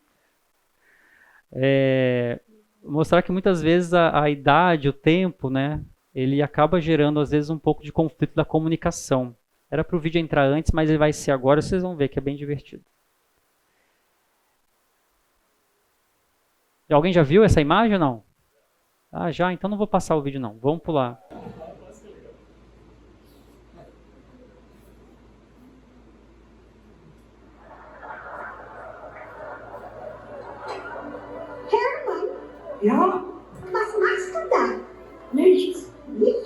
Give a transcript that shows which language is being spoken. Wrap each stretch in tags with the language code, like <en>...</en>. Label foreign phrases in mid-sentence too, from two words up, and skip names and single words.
<pt>Mostrar que muitas vezes a idade, o tempo, né, ele acaba gerando às vezes um pouco de conflito da comunicação. Era para o vídeo entrar antes, mas ele vai ser agora, vocês vão ver que é bem divertido. Alguém já viu essa imagem ou não? Já? Então não vou passar o vídeo não. Vamos pular. Hermann?</pt> <de>Ja? Was machst du da? Nichts. Nichts?</de>